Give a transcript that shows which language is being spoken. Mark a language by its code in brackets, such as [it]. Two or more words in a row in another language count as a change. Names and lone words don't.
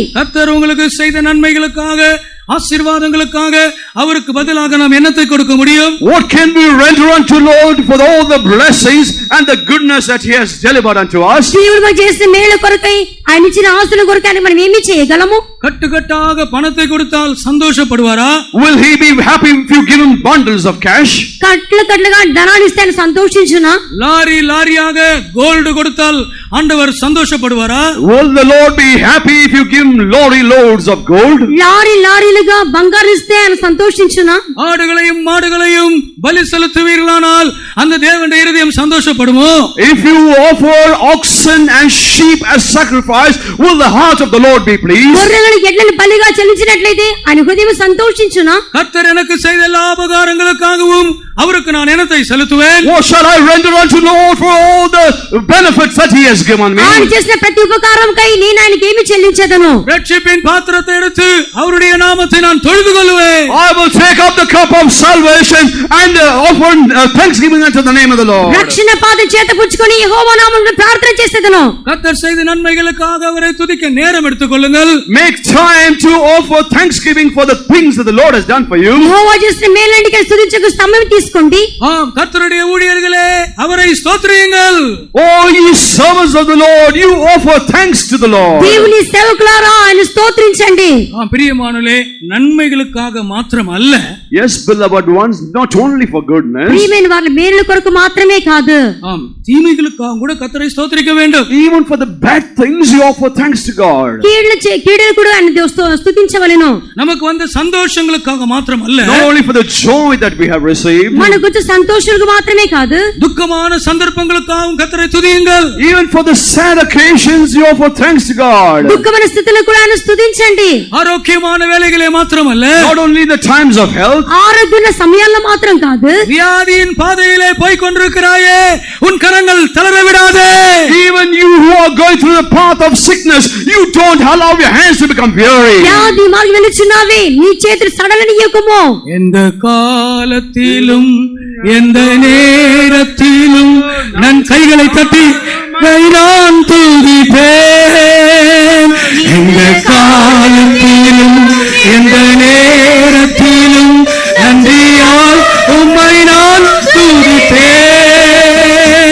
[ta] கர்த்தர் உங்களுக்கு செய்த நன்மைகளுக்காக, ஆசீர்வாதங்களுக்காக அவருக்கு பதிலாக நாம் என்னத்தை கொடுக்க முடியும்? [en] What can we render unto Lord for all the blessings and the goodness that he has delivered unto us? [te] దేవుడు చేసిన మేలు కొరకై, ఆయన ఇచ్చిన ఆశల కొరకై మనం ఏమి చేయగలము? [ta] கட்டுக்கட்டாக பணத்தை கொடுத்தால் சந்தோஷப்படுவாரா? [en] Will he be happy if you give him bundles of cash? [te] కట్లు కట్లుగా ధనాన్ని ఇస్తే ఆయన సంతోషించునా? [ta] லாரி லாரியாக கோல்டு கொடுத்தால் ஆண்டவர் சந்தோஷப்படுவாரா? [en] Will the Lord be happy if you give him lorry loads of gold? [te] లారీ లారీలుగా బంగారు ఇస్తే ఆయన సంతోషించునా? [ta] ஆடுகளையும் மாடுகளையும் பலி செலுத்துவீர்களானால் அந்த தேவனுடைய இருதயம் சந்தோஷப்படுமோ? [en] If you offer oxen and sheep as sacrifice, will the heart of the Lord be pleased? [te] గొర్రెలను ఎడ్లను బలిగా చెల్లించినట్లయితే ఆయన హృదయం సంతోషించునా? [ta] கர்த்தர் எனக்கு செய்த எல்லா உபகாரங்களுக்காகவும் அவருக்கு நான் என்னத்தை செலுத்துவேன்? [en] What shall I render unto Lord for all the benefits that he has given me? [te] ఆయన చేసిన ప్రతి ఉపకారంకై నేను ఆయనకి ఏమి చెల్లించదను? [ta] ரட்சிப்பின் பாத்திரத்தை எடுத்து அவருடைய நாமத்தை நான் தொழுது கொள்வேன். [en] I will take up the cup of salvation and offer thanksgiving unto the name of the Lord. [te] రక్షణ పాత్ర చేత పుచ్చుకొని యెహోవా నామములో ప్రార్థన చేసేదను. [ta] கர்த்தர் செய்த நன்மைகளுக்காக அவரை துதிக்க நேரம் எடுத்துக்கொள்ளுங்கள். [en] Make time to offer thanksgiving for the things that the Lord has done for you. [te] యెహోవా చేసిన మేలులకి స్తుతించుటకు సమయం తీసుకోండి. [ta] ஆம், கர்த்தருடைய ஊழியர்களே அவரை ஸ்தோத்திரியுங்கள். [en] Oh, ye servants of the Lord, you offer thanks to the Lord. [te] దేవుని సేవకులారా ఆయన స్తోత్రించండి. [ta] ஆம், பிரியமானவர்களே, நன்மைகளுக்காக மாத்திரம் அல்ல. [en] Yes, beloved ones, not only for goodness. [te] ప్రియమైన వారి మేలుల కొరకు మాత్రమే కాదు, [ta] ஆம், தீமைகளுக்காக கூட கர்த்தரை ஸ்தோத்திரிக்க வேண்டும். [en] Even for the bad things you offer thanks to God. [te] కీడులు కూడా ఆయన స్తుతించవలెను. [ta] நமக்கு வந்த சந்தோஷங்களுக்காக மாத்திரம் அல்ல, [en] Not only for the joy that we have received. [te] మనకు వచ్చే సంతోషాలకు మాత్రమే కాదు, [ta] துக்கமான சந்தர்ப்பங்களுக்காகவும் கர்த்தரை துதியுங்கள். [en] Even for the sad occasions you offer thanks to God. [te] దుఃఖమైన స్థితిలో కూడా ఆయన స్తుతించండి. [ta] ஆரோக்கியமான வேளைகளே மாத்திரம் அல்ல, [en] Not only the times of health. [te] ఆరోగ్యమైన సమయాల్లో మాత్రం కాదు, [ta] வியாதியின் பாதையிலே போய் கொண்டிருக்கிறாயே, உன் கரங்கள் தளர விடாதே. [en] Even you who are going through the path of sickness, you don't allow your hands to become weary. [te] వ్యాధి మార్గం వెలుచున్నావే, నీ చేతులు సడలనియకుము. [ta] எந்த காலத்திலும் எந்த நேரத்திலும் நான் கைகளை தட்டி நான் துதிப்பேன். எந்த காலத்திலும் எந்த நேரத்திலும் நன்றியால் உம்மை நான் துதிப்பேன்.